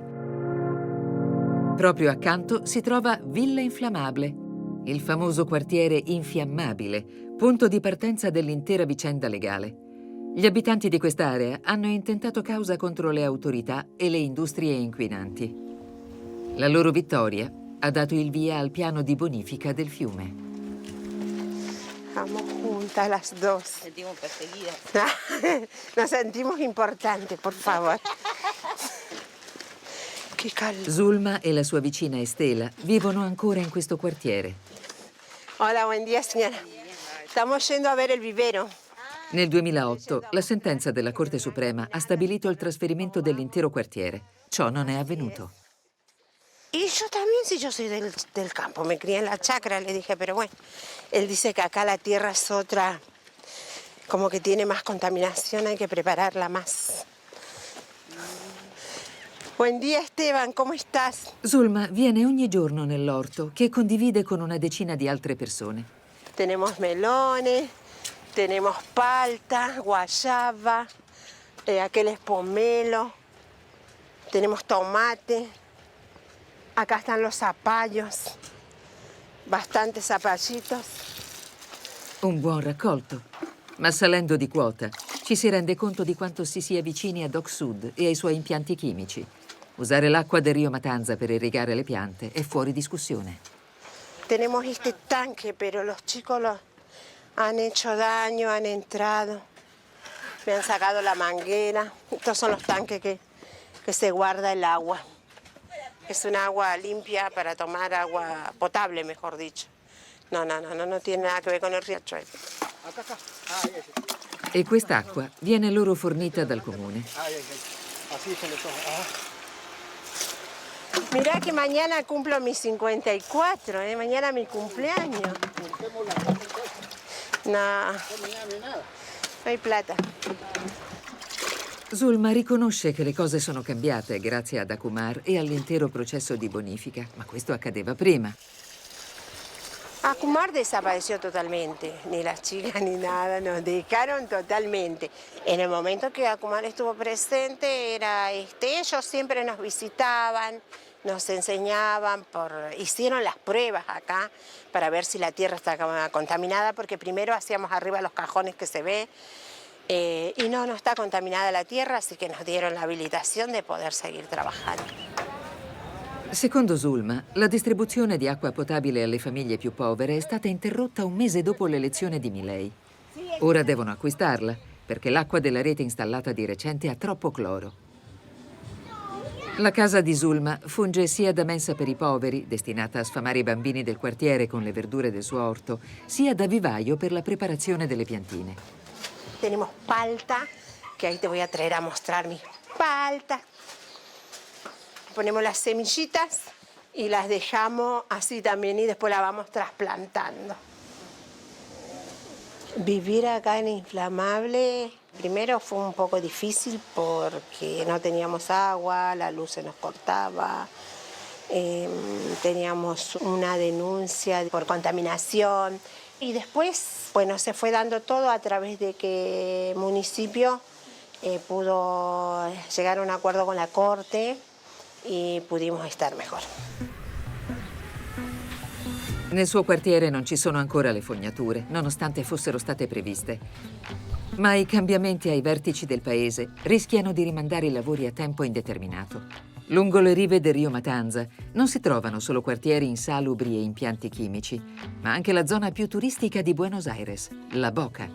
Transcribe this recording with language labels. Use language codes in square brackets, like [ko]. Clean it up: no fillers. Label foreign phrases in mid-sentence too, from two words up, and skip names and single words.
[it] Proprio accanto si trova Villa Inflamable, il famoso quartiere infiammabile, punto di partenza dell'intera vicenda legale. Gli abitanti di quest'area hanno intentato causa contro le autorità e le industrie inquinanti. La loro vittoria ha dato il via al piano di bonifica del fiume. [es] Vamos juntas las dos. Sentimos perseguidas. Nos sentimos importantes, por favor. [it] Che caldo. Zulma e la sua vicina Estela vivono ancora in questo quartiere. [es] Hola, buen día, señora. Estamos yendo a ver el vivero. [it] Nel 2008 la sentenza della Corte Suprema ha stabilito il trasferimento dell'intero quartiere. Ciò non è avvenuto. [es] Y yo también, si yo soy del campo, me crié en la chacra, le dije, pero bueno, él dice que acá la tierra es otra, como que tiene más contaminación, hay que prepararla más. Buen día, Esteban, ¿cómo estás? [it] Zulma viene ogni giorno nell'orto che condivide con una decina di altre persone. [es] Tenemos melones, tenemos palta, guayaba, aquel es pomelo, tenemos tomate, acá están los zapallos, bastantes zapallitos. [it] Un buon raccolto. Ma salendo di quota, ci si rende conto di quanto si sia vicini a Doc Sud e ai suoi impianti chimici. Usare l'acqua del Rio Matanza per irrigare le piante è fuori discussione. [es] Tenemos este tanque, pero los chicos han hecho daño, han entrado, me han sacado la manguera. Estos son los tanques que se guarda el agua. Es un agua limpia para tomar, agua potable, mejor dicho. No tiene nada que ver con el riachuelo. [it] E quest'acqua viene loro fornita dal comune. [es] Mirá que mañana cumplo mis 54, mañana mi cumpleaños. No hay plata. [it] Zulma riconosce che le cose sono cambiate grazie ad Akumar e all'intero processo di bonifica, ma questo accadeva prima. [es] Akumar desapareció totalmente, ni las chicas ni nada, nos dejaron totalmente. En el momento que Akumar estuvo presente, ellos siempre nos visitaban, nos enseñaban, hicieron las pruebas acá para ver si la tierra estaba contaminada, porque primero hacíamos arriba los cajones que se ve, y no está contaminada la tierra, así que nos dieron la habilitación de poder seguir trabajando. [it] Secondo Zulma, la distribuzione di acqua potabile alle famiglie più povere è stata interrotta un mese dopo l'elezione di Milei. Ora devono acquistarla, perché l'acqua della rete installata di recente ha troppo cloro. La casa di Zulma funge sia da mensa per i poveri, destinata a sfamare i bambini del quartiere con le verdure del suo orto, sia da vivaio per la preparazione delle piantine. [es] Tenemos palta, que ahí te voy a traer a mostrar mis paltas. Ponemos las semillitas y las dejamos así también y después las vamos trasplantando. Vivir acá en Inflamable, primero fue un poco difícil porque no teníamos agua, la luz se nos cortaba, teníamos una denuncia por contaminación y después, bueno, se fue dando todo a través de que el municipio pudo llegar a un acuerdo con la Corte e pudimos star mejor. [it] Nel suo quartiere non ci sono ancora le fognature, nonostante fossero state previste. Ma i cambiamenti ai vertici del paese rischiano di rimandare i lavori a tempo indeterminato. Lungo le rive del Rio Matanza non si trovano solo quartieri insalubri e impianti chimici, ma anche la zona più turistica di Buenos Aires, La Boca.